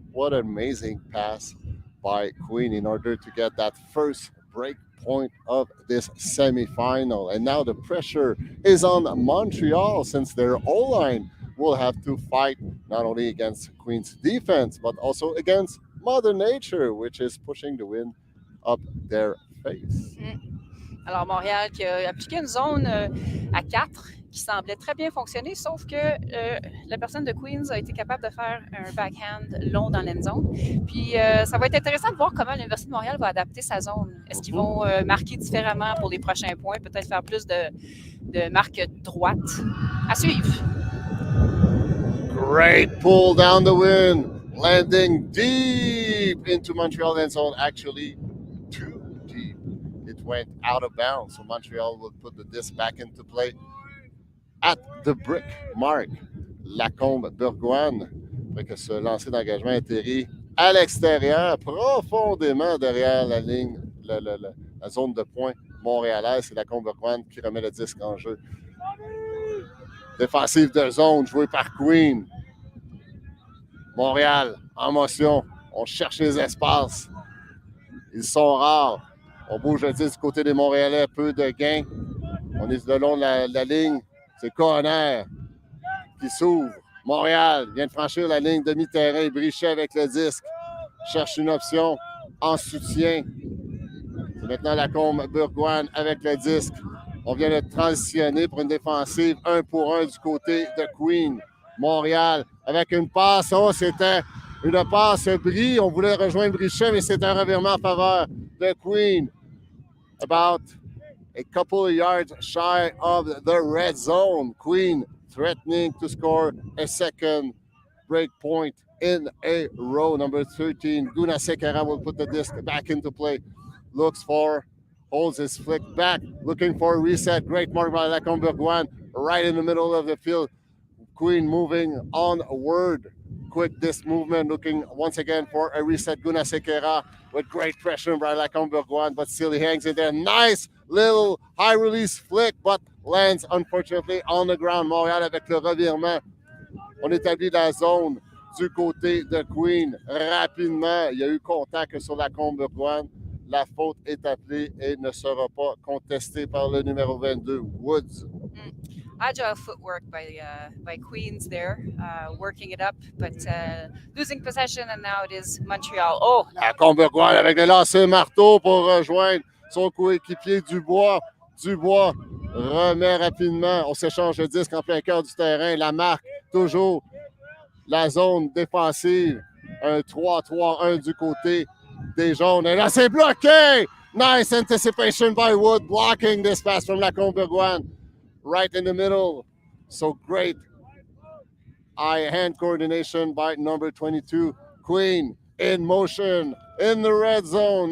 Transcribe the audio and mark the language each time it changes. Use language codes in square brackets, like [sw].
[en] what an amazing pass by Queen in order to get that first break point of this semifinal. And now the pressure is on Montreal, since their O-line will have to fight not only against Queen's defense, but also against Mother Nature, which is pushing the wind up their face. [fr] Alors, Montréal qui a appliqué une zone à 4 qui semblait très bien fonctionner, sauf que la personne de Queens a été capable de faire un backhand long dans l'end zone. Puis, ça va être intéressant de voir comment l'Université de Montréal va adapter sa zone. Est-ce qu'ils vont marquer différemment pour les prochains points, peut-être faire plus de marques droites? À suivre. [en] Great pull down the wind, landing deep into Montreal end zone, actually too deep. It went out of bounds, so Montreal will put the disc back into play at the brick mark. [fr] Lacombe Bourgoin, après que ce lancer d'engagement atterrit à l'extérieur, profondément derrière la ligne, la zone de pointe montréalaise. C'est Lacombe Bourgoin qui remet le disque en jeu. Défensive de zone jouée par Queen. Montréal en motion. On cherche les espaces. Ils sont rares. On bouge le disque du côté des Montréalais. Peu de gains. On est le long de la ligne. C'est Conner qui s'ouvre. Montréal vient de franchir la ligne demi-terrain. Brichet avec le disque. Cherche une option en soutien. C'est maintenant Lacombe Bourgoin avec le disque. On vient de transitionner pour une défensive 1 pour 1 du côté de Queen. Montréal avec une passe. Oh, c'était une passe bris. On voulait rejoindre Brichet, mais c'est un revirement en faveur de Queen. [en] About a couple of yards shy of the red zone. Queen threatening to score a second break point in a row. Number 13, Gunasekara will put the disc back into play. Looks for, holds his flick back, looking for a reset. Great mark by Lacombe Bourgoin right in the middle of the field. Queen moving onward. Quick disc movement, looking once again for a reset. Gunasekara with great pressure by Lacombe Bourgoin, but still he hangs in there. Nice little high release flick, but lands unfortunately on the ground. [fr] Montréal avec le revirement. On établit la zone du côté de Queen. Rapidement, il y a eu contact sur Lacombe Bourgoin. La faute est appelée et ne sera pas contestée par le numéro 22, Woods. [en] Agile footwork by Queens there, working it up, but losing possession, and now it is Montreal. Oh! [fr] Lacombe Bourgoin avec le lancer marteau pour rejoindre son coéquipier Dubois. Dubois remet rapidement. On s'échange le disque en plein cœur du terrain. La marque, toujours la zone défensive. Un 3-3-1 du côté des jaunes. Et là, c'est bloqué! [en] Nice anticipation by Wood, blocking this pass from Lacombe Bourgoin. Right in the middle. So great eye-hand coordination by number 22, Queen, in motion in the red zone.